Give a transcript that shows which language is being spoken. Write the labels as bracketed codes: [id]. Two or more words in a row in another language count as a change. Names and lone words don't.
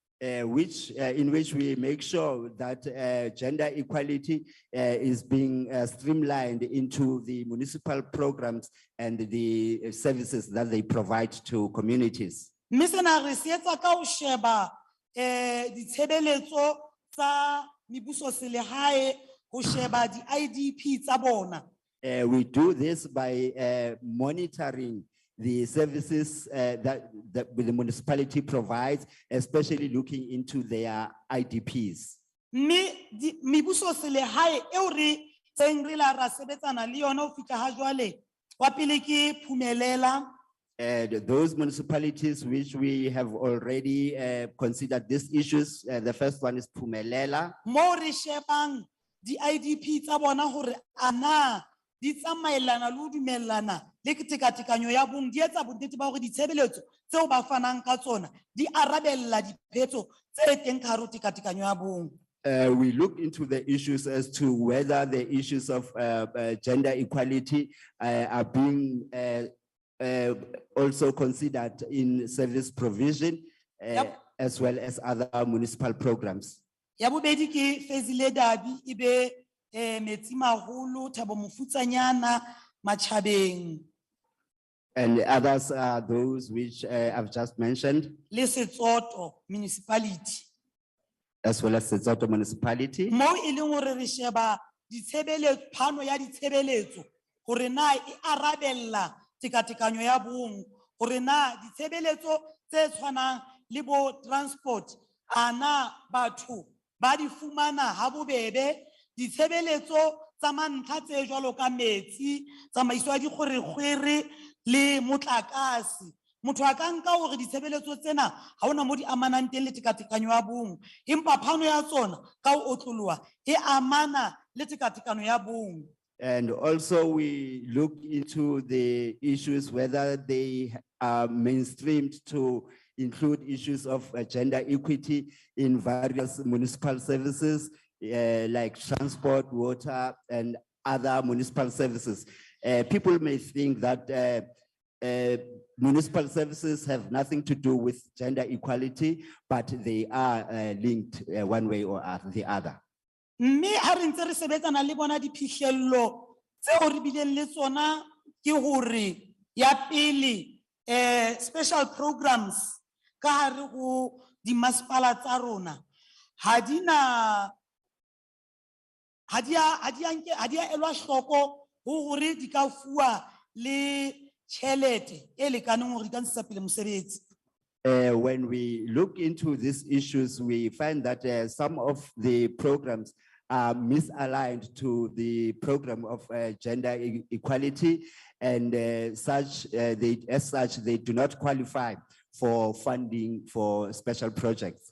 [en] In which we make sure that gender equality is being streamlined into the municipal programs and the services that they provide to communities. [st] Mme sena re se etsa ka ho sheba ditshebeletso tsa mebuso selehae, ho sheba di-IDP tsa bona. [en] We do this by monitoring the services that the municipality provides, especially looking into their IDPs. [st] Mme mebuso selehae eo re tseng re la ra sebetsana le yona ho fihla ha jwale, wa pele ke Phumelela. [en] Those municipalities which we have already considered these issues, the first one is Phumelela. [st] Mo re shebang di-IDP tsa bona hore ana di tsamaelana le ho dumellana le tekatekanyo ya bong, di etsa bonnete ba hore ditshebeletso tseo ba fanang ka tsona di arabella diphetso tse teng ka hare ho tekatekanyo ya bong. [en] We look into the issues as to whether the issues of gender equality are being also considered in service provision, as well as other municipal programs. [st] Ya bobedi ke Fezile Dabi, ibe Metsi Maholo, Thabo Mofutsanyana, Machabeng. [en] And others are those which I've just mentioned, [st] Le Setsoto municipality. [en] as well as the Setsoto municipality. [st] Mo e leng hore re sheba ditshebeletso, phano ya ditshebeletso hore na e arabella tekatekanyo ya bong, hore na ditshebeletso tse tshwanang le bo transport ana batho ba di fumana ha bobebe, ditshebeletso tsa mantlha tse jwalo ka metsi, tsamaiso ya dikgwerekgwere le motlakase. Motho a ka nka hore ditshebeletso tsena ha hona mo di amanang teng le tekatekanyo ya bong, empa phano ya tsona ka ho otloloha e amana le tekatekano ya bong. [en] And also we look into the issues, whether they are mainstreamed to include issues of gender equity in various municipal services, like transport, water, and other municipal services. People may think that municipal services have nothing to do with gender equality, but they are linked one way or the other. [st] Mme ha re ntse re sebetsana le bona diphihlello tseo re bileng le tsona ke hore ya pele [en] special programs [st] ka hare ho di masepala tsa rona ha di a elwa hloko ho hore di ka fuwa le tjhelete e lekaneng hore di ka ntshetsa pele mosebetsi. [en] When we look into these issues, we find that some of the programs are misaligned to the program of gender equality, and as such, they do not qualify for funding for special projects.